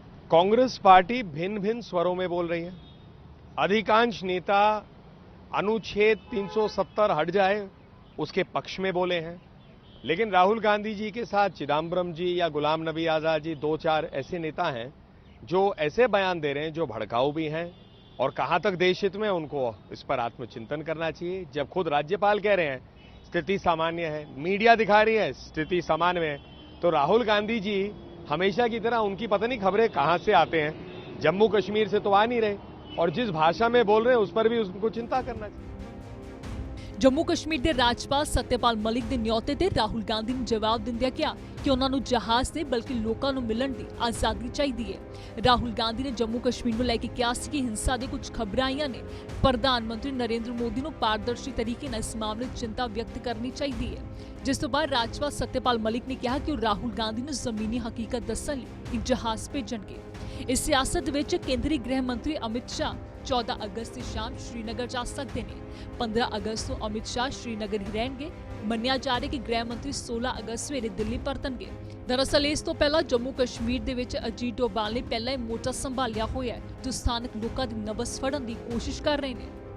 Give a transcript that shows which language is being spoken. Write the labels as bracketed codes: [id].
[hi] Congress party भिन्न भिन्न स्वरों में बोल रही है। अधिकांश नेता अनुच्छेद 370 हट जाए उसके पक्ष में बोले हैं, लेकिन राहुल गांधी जी के साथ चिदम्बरम जी या गुलाम नबी आजाद जी 2-4 ऐसे नेता हैं जो ऐसे बयान दे रहे हैं जो भड़काऊ भी हैं और कहां तक देश हित में, उनको इस पर आत्मचिंतन करना चाहिए। जब खुद राज्यपाल कह रहे हैं स्थिति सामान्य है, मीडिया दिखा रही है स्थिति सामान्य है, तो राहुल गांधी जी हमेशा की तरह उनकी पता नहीं खबरें कहां से आते हैं, जम्मू कश्मीर से तो आ नहीं रहे और जिस भाषा में बोल रहे हैं उस पर भी उनको चिंता करना चाहिए। [pa] ਜੰਮੂ ਕਸ਼ਮੀਰ ਦੇ ਰਾਜਪਾਲ ਸਤਿਆਪਾਲ ਮਲਿਕ ਦੇ ਨਿਯੋਤੇ ਤੇ ਰਾਹੁਲ ਗਾਂਧੀ ਨੇ ਜਵਾਬ ਦਿੰਦਿਆਂ ਕਿਹਾ ਕਿ ਉਹਨਾਂ ਨੂੰ ਜਹਾਜ਼ ਤੇ ਬਲਕਿ ਲੋਕਾਂ ਨੂੰ ਮਿਲਣ ਦੀ ਆਜ਼ਾਦੀ ਚਾਹੀਦੀ ਹੈ। ਰਾਹੁਲ ਗਾਂਧੀ ਨੇ ਜੰਮੂ ਕਸ਼ਮੀਰ ਨੂੰ ਲੈ ਕੇ ਕਿਹਾ ਸੀ ਕਿ ਹਿੰਸਾ ਦੇ ਕੁਝ ਖਬਰਾਂ ਆਈਆਂ ਨੇ। ਪ੍ਰਧਾਨ ਮੰਤਰੀ ਨਰਿੰਦਰ ਮੋਦੀ ਨੂੰ ਪਾਰਦਰਸ਼ੀ ਤਰੀਕੇ ਨਾਲ ਇਸ ਮਾਮਲੇ 'ਚ ਚਿੰਤਾ ਵਿਅਕਤ ਕਰਨੀ ਚਾਹੀਦੀ ਹੈ। ਜਿਸ ਤੋਂ ਬਾਅਦ ਰਾਜਪਾਲ ਸਤਿਆਪਾਲ ਮਲਿਕ ਨੇ ਕਿਹਾ ਕਿ ਉਹ ਰਾਹੁਲ ਗਾਂਧੀ ਨੂੰ ਜ਼ਮੀਨੀ ਹਕੀਕਤ ਦੱਸਣ ਲਈ ਇੱਕ ਜਹਾਜ਼ ਭੇਜਣਗੇ। ਇਸ ਸਿਆਸਤ ਵਿੱਚ ਕੇਂਦਰੀ ਗ੍ਰਹਿ ਮੰਤਰੀ ਅਮਿਤ ਸ਼ਾਹ 14 ਅਗਸਤ ਦੀ ਸ਼ਾਮ [hi] श्रीनगर जा सकते हैं। 15 अगस्त को अमित शाह श्रीनगर ही रहेंगे। [pa] ਮੰਨਿਆ ਜਾ ਰਿਹਾ ਕਿ ਗ੍ਰਹਿ ਮੰਤਰੀ 16 ਅਗਸਤ ਸਵੇਰੇ ਦਿੱਲੀ ਪਰਤਣਗੇ। ਦਰਅਸਲ ਇਸ ਤੋਂ ਪਹਿਲਾਂ ਜੰਮੂ ਕਸ਼ਮੀਰ ਦੇ ਵਿੱਚ ਅਜੀਤ ਡੋਭਾਲ ਨੇ ਪਹਿਲਾਂ ਹੀ ਮੋਰਚਾ ਸੰਭਾਲਿਆ ਹੋਇਆ ਹੈ, ਜੋ ਸਥਾਨਕ ਲੋਕਾਂ ਦੀ ਨਬਜ਼ ਫੜਨ ਦੀ ਕੋਸ਼ਿਸ਼ ਕਰ ਰਹੇ ਨੇ।